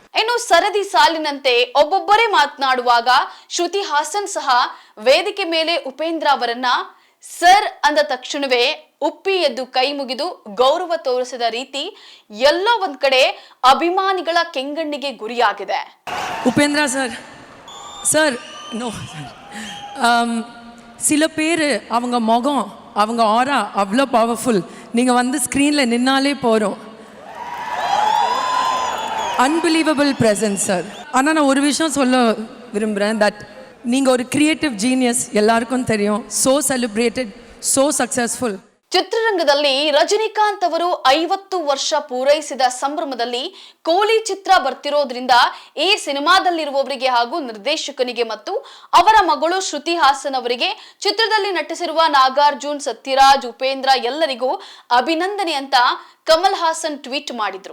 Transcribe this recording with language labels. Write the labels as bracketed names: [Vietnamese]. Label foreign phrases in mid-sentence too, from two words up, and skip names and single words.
[Kannada] ಇನ್ನು ಸರದಿ ಸಾಲಿನಂತೆ ಒಬ್ಬೊಬ್ಬರೇ ಮಾತನಾಡುವಾಗ ಶ್ರುತಿ ಹಾಸನ್ ಸಹ ವೇದಿಕೆ ಮೇಲೆ ಉಪೇಂದ್ರ ಅವರನ್ನ ಸರ್ ಅಂದ ತಕ್ಷಣವೇ ಉಪ್ಪಿ ಎದ್ದು ಕೈ ಮುಗಿದು ಗೌರವ ತೋರಿಸಿದ ರೀತಿ ಎಲ್ಲೋ ಒಂದ್ ಕಡೆ ಅಭಿಮಾನಿಗಳ ಕೆಂಗಣ್ಣಿಗೆ ಗುರಿಯಾಗಿದೆ. [Tamil] உபேந்திரா சார் நோ சில பேர் அவங்க முகம், அவங்க ஆரா அவ்வளோ பவர்ஃபுல். நீங்கள் ஸ்க்ரீனில் நின்னாலே போகிறோம். [English] unbelievable presence [Tamil] சார். ஆனால் நான் ஒரு விஷயம் சொல்ல விரும்புகிறேன், தட் நீங்கள் ஒரு [English] creative genius, [Tamil] எல்லாருக்கும் தெரியும். [English] so celebrated, so successful. [Kannada] ಚಿತ್ರರಂಗದಲ್ಲಿ ರಜನಿಕಾಂತ್ ಅವರು 50 ವರ್ಷ ಪೂರೈಸಿದ ಸಂಭ್ರಮದಲ್ಲಿ ಕೋಲಿ ಚಿತ್ರ ಬರ್ತಿರೋದ್ರಿಂದ ಈ ಸಿನಿಮಾದಲ್ಲಿರುವವರಿಗೆ ಹಾಗೂ ನಿರ್ದೇಶಕನಿಗೆ ಮತ್ತು ಅವರ ಮಗಳು ಶ್ರುತಿ ಹಾಸನ್ ಅವರಿಗೆ, ಚಿತ್ರದಲ್ಲಿ ನಟಿಸಿರುವ ನಾಗಾರ್ಜುನ್, ಸತ್ಯರಾಜ್, ಉಪೇಂದ್ರ ಎಲ್ಲರಿಗೂ ಅಭಿನಂದನೆ ಅಂತ ಕಮಲ್ ಹಾಸನ್ ಟ್ವೀಟ್ ಮಾಡಿದ್ರು.